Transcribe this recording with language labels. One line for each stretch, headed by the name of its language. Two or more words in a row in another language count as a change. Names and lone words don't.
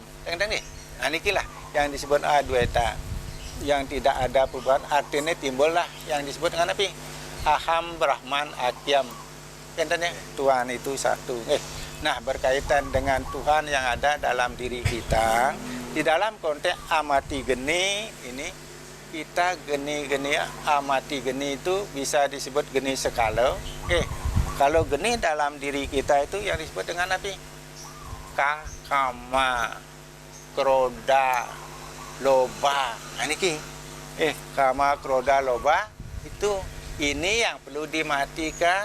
Indonesian: Nah, inilah yang disebut Adwaita. Yang tidak ada perubahan, artinya timbullah yang disebut dengan
Sanskrit: Aham Brahman Akyam.
Indonesian: Tuhan itu satu. Nah, berkaitan dengan Tuhan yang ada dalam diri kita, di dalam konteks amati geni ini, kita geni-geni, amati geni itu bisa disebut geni sekala. Kalau geni dalam diri kita itu yang disebut dengan kama, kroda, loba. Nah, ini kama, kroda, loba itu ini yang perlu dimatikan.